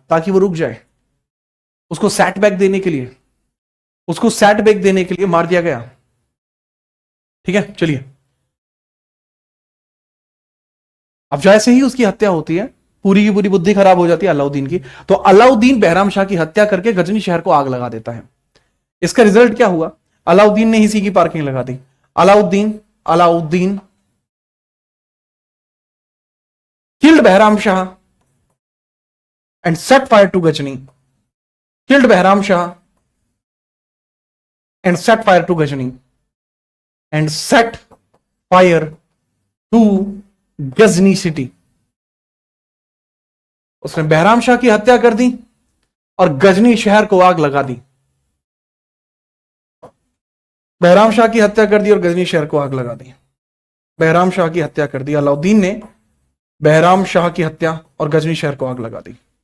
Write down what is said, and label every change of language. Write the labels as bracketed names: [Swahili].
[Hindi] ताकि वो रुक जाए, उसको सेटबैक देने के लिए, उसको सेटबैक देने के लिए मार दिया गया। ठीक है, चलिए। अब जैसे ही उसकी हत्या होती है, पूरी की पूरी बुद्धि खराब हो जाती है अलाउद्दीन की, तो अलाउद्दीन बहराम शाह की हत्या करके गजनी शहर को आग लगा देता है। इसका रिजल्ट क्या हुआ? अलाउद्दीन ने इसी की पार्किंग लगा दी। [English] Alauddin killed Bahram Shah and set fire to Ghazni. Killed Bahram Shah and set fire to Ghazni. And set fire to Ghazni city. [Hindi] उसने बहराम शाह की हत्या कर दी और गजनी शहर को आग लगा दी। बहराम शाह की हत्या कर दी और गजनी शहर को आग लगा दी। बहराम शाह की हत्या कर दी, अलाउद्दीन ने बहराम शाह की हत्या और गजनी शहर को आग लगा दी।